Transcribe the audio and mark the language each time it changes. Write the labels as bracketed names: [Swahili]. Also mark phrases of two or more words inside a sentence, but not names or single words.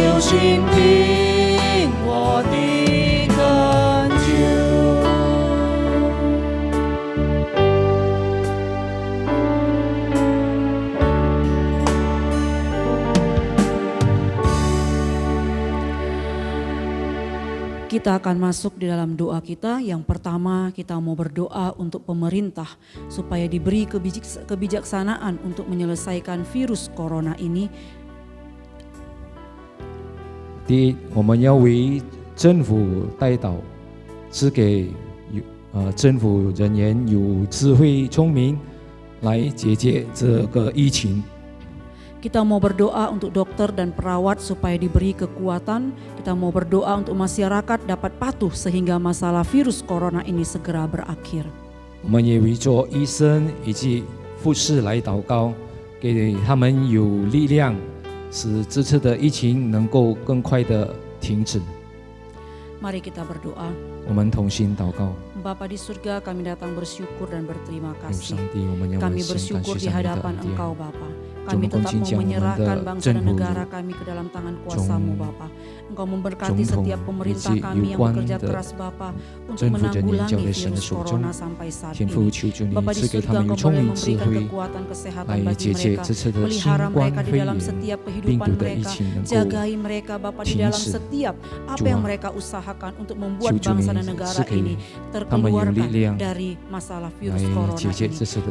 [Chinese] 倾听我的恳求。 [Indonesian] Kita akan masuk di dalam doa kita. Yang pertama, kita mau berdoa untuk pemerintah supaya diberi kebijaksanaan untuk menyelesaikan virus corona ini. [Chinese] 第一，我们要为政府代祷，赐给政府人员有智慧聪明来解决这个疫情。 [Indonesian] Kita mau berdoa untuk dokter dan perawat supaya diberi kekuatan. Kita mau berdoa untuk masyarakat dapat patuh sehingga masalah virus corona ini segera berakhir. [Chinese] 我们也为做医生以及护士来祷告，给他们有力量，使这次的疫情能够更快的停止。 [Indonesian] Mari kita berdoa. [Chinese] 我们同心祷告。 [Indonesian] Bapa di surga, kami datang bersyukur dan berterima [Chinese] 有 [Indonesian] kasih. [Chinese] 上帝，我们要 [Indonesian] Kami [Chinese] 心感 [Indonesian] bersyukur [Chinese] 谢 [Indonesian] di [Chinese] 上帝的 [Indonesian] hadapan [Chinese] 恩典。 [Indonesian] Engkau Bapa. Kami tetap mau menyerahkan bangsa dan negara kami ke dalam tangan kuasa-Mu Bapa. Engkau memberkati setiap pemerintah kami yang bekerja keras Bapa untuk menanggulangi virus corona sampai saat ini. Bapa di surga, Engkau boleh memberikan kekuatan kesehatan bagi mereka, pelihara mereka di dalam setiap kehidupan mereka, jagai mereka Bapa di dalam setiap apa yang mereka usahakan untuk membuat bangsa dan negara ini terkeluarkan dari masalah virus corona ini.